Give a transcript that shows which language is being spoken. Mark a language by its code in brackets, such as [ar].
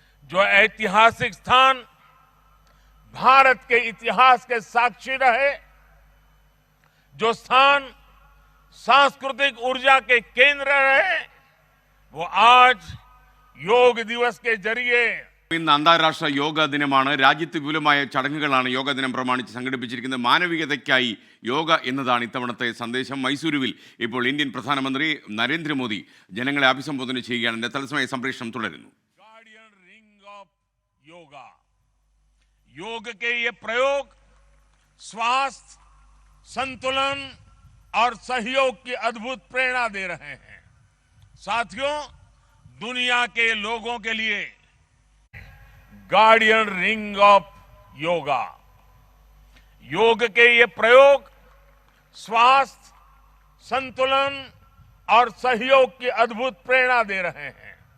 [hi] जो ऐतिहासिक स्थान भारत के इतिहास के साक्षी रहे, जो स्थान सांस्कृतिक ऊर्जा के केंद्र रहे, वो आज योग दिवस के जरिए [ml] ഇന്ന് അന്താരാഷ്ട്ര യോഗ ദിനമാണ്. രാജ്യത്ത് വിപുലമായ ചടങ്ങുകളാണ് യോഗ ദിനം പ്രമാണിച്ച് സംഘടിപ്പിച്ചിരിക്കുന്നത്. മാനവികതയ്ക്കായി യോഗ എന്നതാണ് ഇത്തവണത്തെ സന്ദേശം. മൈസൂരുവിൽ ഇപ്പോൾ ഇന്ത്യൻ പ്രധാനമന്ത്രി നരേന്ദ്രമോദി ജനങ്ങളെ അഭിസംബോധന ചെയ്യുകയാണ്. തത്സമയ സംപ്രേഷണം തുടരുന്നു. [hi] गार्डियन रिंग ऑफ योगा, योग के ये प्रयोग स्वास्थ्य, संतुलन और सहयोग की अद्भुत प्रेरणा दे रहे हैं। साथियों, दुनिया के लोगों के लिए गार्डियन रिंग ऑफ योगा, योग के ये प्रयोग स्वास्थ्य, संतुलन और सहयोग की अद्भुत प्रेरणा दे रहे हैं।